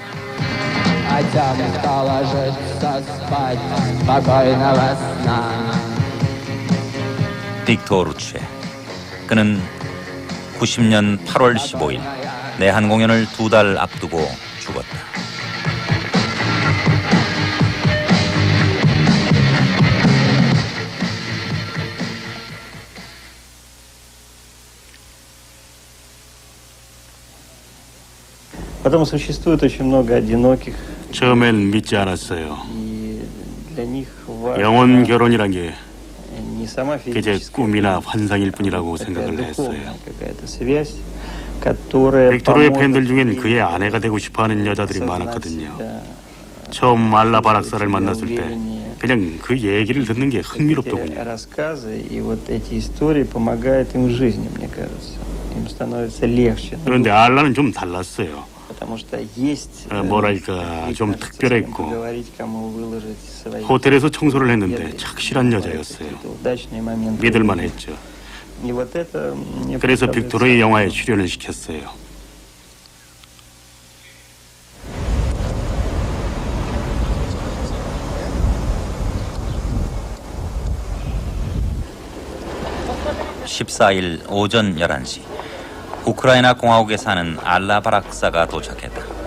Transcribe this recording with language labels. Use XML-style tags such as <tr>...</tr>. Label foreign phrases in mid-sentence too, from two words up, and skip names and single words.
<ko>빅토르츠. 그는 90년 8월 15일 내한 공연을 2달 앞두고 죽었다.</ko> <ru>Потом существует очень много одиноких.</ru> <ko>처음엔 믿지 않았어요.</ko> <ru>Для них важно</ru> <ko>영혼 결혼이란 게</ko> <ru>не сама</ru> <ko>그저</ko> <ru>физическая,</ru> <ko>꿈이나 환상일 뿐이라고</ko> <ru>такая</ru> <ko>생각을 했어요.</ko> <ru>духовная какая-то связь, которая</ru> <ko>빅토르의</ko> <ru>поможет</ru> <ko>팬들 중엔</ko> <ru>ей</ru> <ko>그의 아내가 되고 싶어하는 여자들이</ko> <ru>осознать</ru> <ko>많았거든요.</ko> <ru>себя,</ru> <ko>처음 알라 바락사를 만났을 때</ko> <ru>увереннее.</ru> <ko>그냥 그 얘기를 듣는 게</ko> <ru>Эти</ru> <ko>흥미롭더군요.</ko> <ru>рассказы и вот эти истории помогают им в жизни, мне кажется. Им становится легче.</ru> <ko>그런데 알라는 좀 달랐어요.</ko> <ru>Потому что есть</ru> <ko>뭐랄까 좀 특별했고</ko> <ru>говорить, кому выложить свои</ru> <ko>호텔에서 청소를 했는데 착실한 여자였어요.</ko> <ru>удачные моменты.</ru> <ko>믿을만 했죠.</ko> <ru>И вот это мне</ru> <ko>그래서</ko> <ru>представляется</ru> <ko>빅토르의 영화에 출연을 시켰어요. (14일) 오전 11시 우크라이나 공화국에 사는 알라 바락사가 도착했다.</ko>